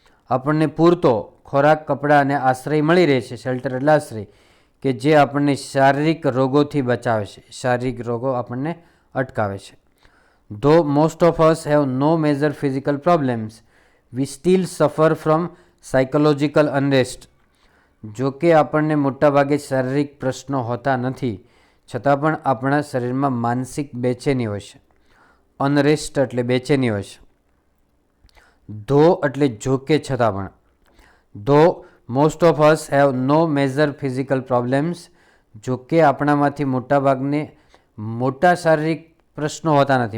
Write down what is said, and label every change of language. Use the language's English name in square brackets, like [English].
[Gujarati] આપણને પૂરતો ખોરાક, કપડાં અને આશ્રય મળી રહે છે, શેલ્ટર એટલે આશ્રય, કે જે આપણને શારીરિક રોગોથી બચાવે છે, શારીરિક રોગો આપણને અટકાવે છે. [English] Though most of us have no major physical problems, we still suffer from psychological unrest. [Gujarati] જો કે આપણને મોટાભાગે શારીરિક પ્રશ્નો હોતા નથી, છતાં પણ આપણા શરીરમાં માનસિક બેચેની હોય છે. અનરેસ્ટ એટલે બેચેની હોય છે. ધો એટલે જો કે છતાં પણ. [English] the most of us have no major physical problems, [Gujarati] જો કે આપણામાંથી મોટાભાગને મોટા શારીરિક પ્રશ્નો હોતા નથી.